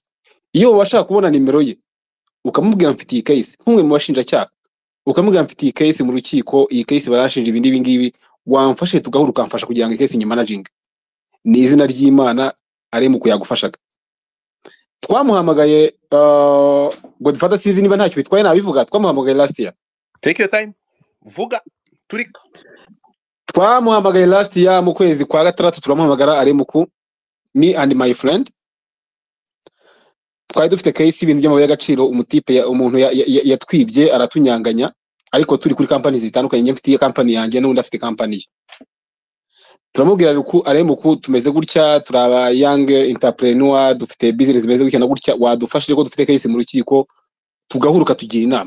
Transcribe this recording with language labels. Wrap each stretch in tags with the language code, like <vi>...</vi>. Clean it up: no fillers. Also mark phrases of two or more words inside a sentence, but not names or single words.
<rw>Iyo washaka kubona nimero ye ukamubwira mfitiye case nk'umwe mu bashinjacyaha, ukamubwira mfitiye case mu rukiko, iyi case barashinja ibindi ngibi, wamfashe tugahura ukamfasha kugira ngo</rw> <en>case managing,</en> <rw>ni izina ry'Imana ari mu kuyagufashaga. Twamuhamagaye Godfather, sinzi niba ntacyo bitwaye nabivuga. Twamuhamagaye</rw> <en>last year. Take your time,</en> <rw>vuga turika. Twamuhamagaye</rw> <en>last year</en> <rw>mu kwezi kwa gatandatu, turamuhamagara ari muku,</rw> <en>me and my friend.</en> <rw>Twari dufite case ibintu by'amabuye y'agaciro, umutipe umuntu yatwibye aratunyanganya, ariko turi kuri company zitandukanye. Njye mfite company yanjye n'undi afite company ye. Turamubwira ruku ari muku, tumeze gutya, turaba</rw> <en>young entrepreneur,</en> <rw>dufite business meze gutya na gutya, wadufashije ko dufite case mu rukiko, tugahuruka tugira inama.</rw>